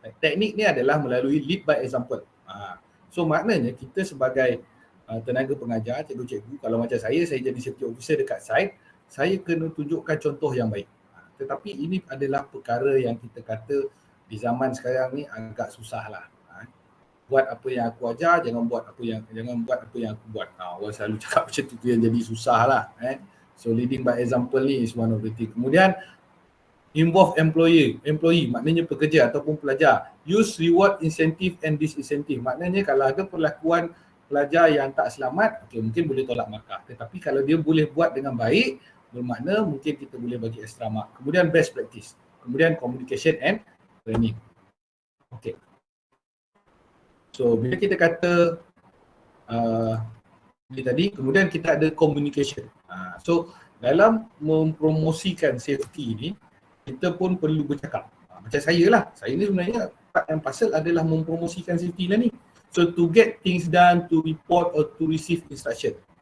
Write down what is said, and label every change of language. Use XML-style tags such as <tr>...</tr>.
<ms>Teknik ni adalah melalui</ms> <en>lead by example.</en> <ms>So maknanya kita sebagai tenaga pengajar, cikgu-cikgu, kalau macam saya jadi safety officer dekat site, saya kena tunjukkan contoh yang baik. Tetapi ini adalah perkara yang kita kata di zaman sekarang ni agak susah lah. Buat apa yang aku ajar, jangan buat apa yang aku buat. Orang selalu cakap macam tu yang jadi susah lah.</ms> <en>So leading by example ni is one of the thing. Kemudian involve employee,</en> <ms>maknanya pekerja ataupun pelajar.</ms> <en>Use reward, incentive and disincentive.</en> <ms>Maknanya kalau ada perlakuan pelajar yang tak selamat, okay, mungkin boleh tolak markah. Tetapi kalau dia boleh buat dengan baik, bermakna mungkin kita boleh bagi extra mark. Kemudian best practice.</ms> <en>Kemudian communication and training.</en> <ms>Okay. So bila kita kata ini tadi, kemudian kita ada communication. So dalam mempromosikan safety ni, kita pun perlu bercakap. Macam saya lah. Saya ni sebenarnya part yang pasal adalah mempromosikan safety lah ni.</ms> <en>So to get things done, to report or to receive instruction.</en>